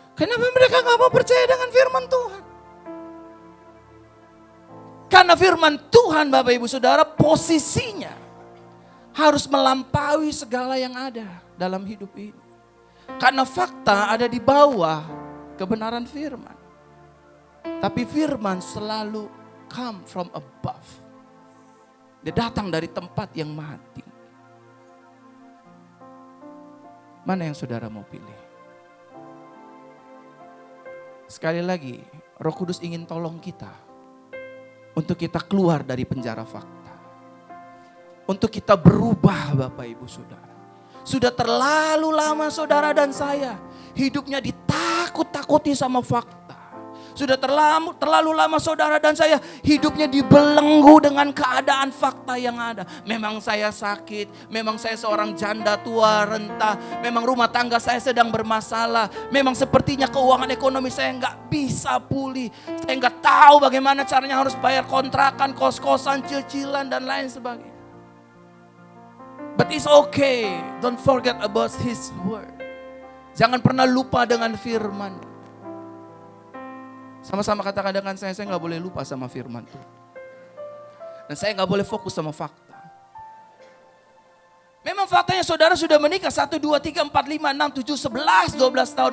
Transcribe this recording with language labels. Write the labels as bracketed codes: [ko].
[id] Kenapa mereka gak mau percaya dengan firman Tuhan? Karena firman Tuhan Bapak Ibu Saudara posisinya harus melampaui segala yang ada dalam hidup ini. Karena fakta ada di bawah kebenaran firman. Tapi firman selalu [en] come from above. [id] Dia datang dari tempat yang mati. Mana yang saudara mau pilih? Sekali lagi, Roh Kudus ingin tolong kita untuk kita keluar dari penjara fakta. Untuk kita berubah Bapak Ibu Saudara. Sudah terlalu lama saudara dan saya hidupnya ditakut-takuti sama fakta. Sudah terlalu lama saudara dan saya hidupnya dibelenggu dengan keadaan fakta yang ada. Memang saya sakit, memang saya seorang janda tua renta, memang rumah tangga saya sedang bermasalah, memang sepertinya keuangan ekonomi saya nggak bisa pulih. Saya nggak tahu bagaimana caranya harus bayar kontrakan, kos-kosan, cicilan dan lain sebagainya. [en] But it's okay, don't forget about His word. [id] Jangan pernah lupa dengan firman. Sama-sama katakan dengan saya gak boleh lupa sama firman Tuhan. Dan saya gak boleh fokus sama fakta. Memang faktanya saudara sudah menikah 1, 2, 3, 4, 5, 6, 7, 11, 12 tahun.